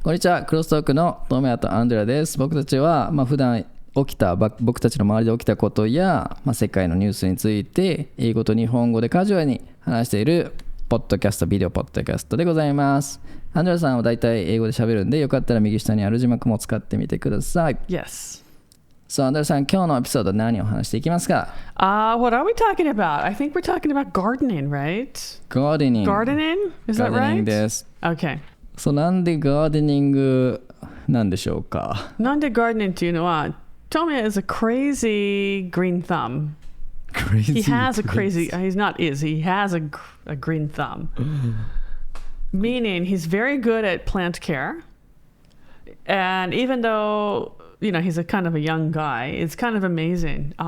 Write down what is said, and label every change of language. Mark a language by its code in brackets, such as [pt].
[ja] こんにちは、クロストークのTomoyaとAndreaです。僕たちは、普段起きた僕たちの周りで起きたことや、世界のニュースについて英語と日本語でカジュアルに話しているポッドキャスト、ビデオポッドキャストでございます。アンドレアさんはだいたい英語で喋るんで、よかったら右下にある字幕も使ってみてください。 [en] Yes. [ja] So, アンドレアさん、今日のエピソード何を話していきますか？ [en] What are we talking about? I think we're talking about gardening, right? Gardening. Gardening? Is that right? [ja] ガーデニングです。 [en] Okay. [ja] そう、なんでガーデニングなんでしょうか？なんで gardening っていうのは、 [en] Tomoya is a crazy green thumb. Crazy. He has a crazy, he has a green thumb. Meaning he's very good at plant care. And even though, he's a kind of a young guy, it's kind of amazing.